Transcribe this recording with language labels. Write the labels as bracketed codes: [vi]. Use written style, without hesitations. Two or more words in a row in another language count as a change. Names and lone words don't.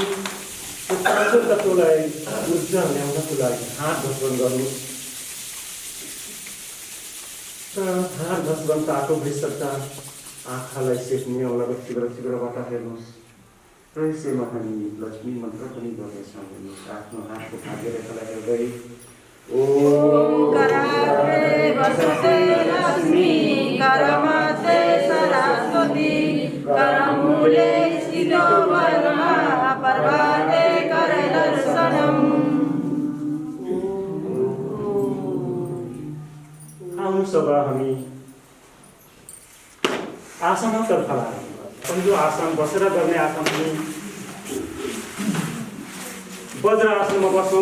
[ne] त्यो पाँचौँ तत्त्वलाई ऊर्जा ल्याउनको लागि हात घसबन गर्नुहोस्। हात घसबन तातो भइसक्दा आँखालाई सेक्ने औँलाको छिग्रबाट हेर्नुहोस्। र यसैमा हामी लक्ष्मी मन्त्र पनि गर्नेछौँ। आफ्नो हातको भाग्यरेखालाई हेर्दै ओम [sa] कराग्रे वसते लक्ष्मी करमध्ये सरस्वती करमूले स्थितो ब्रह्मा पर्वते करदर्शनम्। [ne] आउनुहोस् अब हामी आसनतर्फ लाग्छौँ। पहिलो आसन बसेर गर्ने आसन पनि वज्रासनमा बस्छौँ।